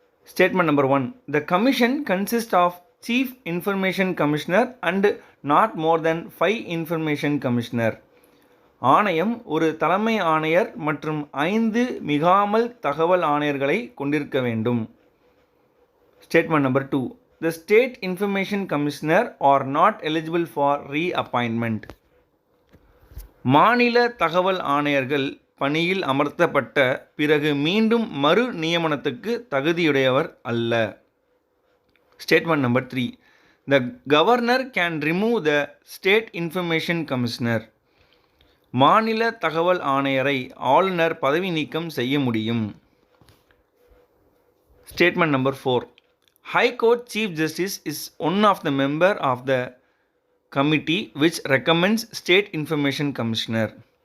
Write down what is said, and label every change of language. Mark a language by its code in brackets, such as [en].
[en] Statement number 1, the commission consist of chief information commissioner and not more then 5 information commissioner. [ta] ஆணையம் ஒரு தலைமை ஆணையர் மற்றும் 5 மிகாமல் தகவல் ஆணையர்களை கொண்டிருக்க வேண்டும். [en] Statement number 2, the state information commissioner are not eligible for reappointment. [ta] மாநில தகவல் ஆணையர்கள் பணியில் அமர்த்தப்பட்ட பிறகு மீண்டும் மறு நியமனத்துக்கு தகுதியுடையவர் அல்ல. [en] Statement number 3, the governor can remove the state information commissioner. [ta] மாநில தகவல் ஆணையரை ஆளுநர் பதவி நீக்கம் செய்ய முடியும். [en] Statement number 4, High Court Chief Justice is one of the member of the committee which recommends State Information Commissioner.